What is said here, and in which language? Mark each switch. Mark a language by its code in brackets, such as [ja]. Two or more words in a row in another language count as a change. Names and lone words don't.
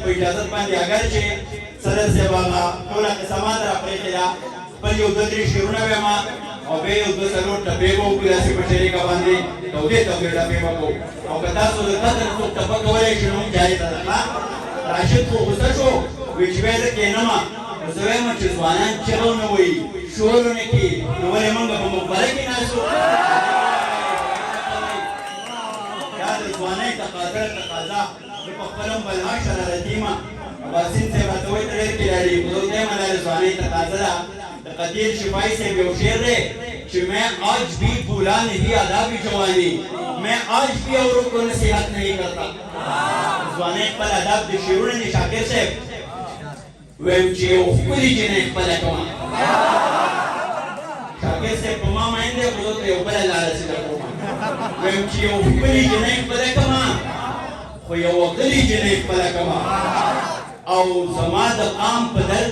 [ps] په اجازت باندې اگر چې صدر صاحب هغه ټوله قصه ما ته راپرېښې ده خپل یو دوه درې شعرونه به ما او بیا یو دوه څلور ټپې به وکړو داسې په شریکه باندې تودې تودې ټپې به کوو او که تاسو د قدر څوک ټپه کولی شي نو هم جایزه ده ښه راشد خو غوسه شو وایي چې بیا زه کښېنمه نو زه وایم چې ځوانان چغه ونه وایي شور ونه کړي نو ولې موږ په مقبره کې ناست یو دا د ځوانۍ تقاضا تقاضا زه په خپله هم بلها شرارتي یم عباسین صاحب راته وایي ته ډېر کلاړي خو زه ورته یم دا د ځوانۍ تقاضا ده د قدیر شفاعی صاحب یو شعر دی چې [ur] میں آج بھی بھولا نہیں آداب جوانی میں آج بھی اوروں کو نصیحت نہیں کرتا [ps] ځوانۍ خپل آداب د شعرونه دي شاکر صاحب ویم چې یو ښکلي جنۍ خپله کومه شاکر صاحب په ما مین دی خو زه ته یو بله لاره سیده کومه ویم چې یو ښکلي جنۍ خپله کومه خو یوه غلې جنۍ خپله کومه او زما د قام په درد